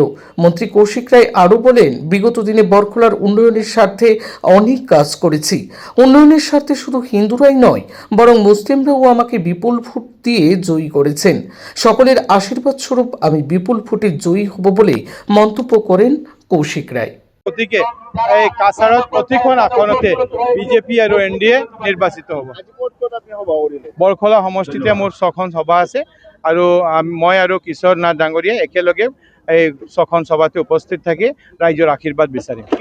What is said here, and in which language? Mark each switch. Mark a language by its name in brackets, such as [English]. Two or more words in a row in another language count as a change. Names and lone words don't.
[Bangla] মন্ত্রী কৌশিক রায় আরও বলেন, বিগত দিনে বরখোলার উন্নয়নের স্বার্থে অনেক কাজ করেছি। উন্নয়নের স্বার্থে শুধু হিন্দুরাই নয়, বরং মুসলিমরাও আমাকে বিপুল ভোট দিয়ে জয়ী করেছেন। সকলের আশীর্বাদ স্বরূপ আমি বিপুল ভোটে জয়ী হব বলে মন্তব্য করেন কৌশিক রায়। [Assamese] গতিকে এই কাছাৰত প্ৰতিখন আসনতে বিজেপি আৰু এনডিএ নিৰ্বাচিত হ'ব। বৰখোলা সমষ্টিতে মোৰ 6খন সভা আছে আৰু মই আৰু কিশোৰ নাথ ডাঙৰীয়া একেলগে এই 6খন সভাতে উপস্থিত থাকি ৰাইজৰ আশীৰ্বাদ বিচাৰিম।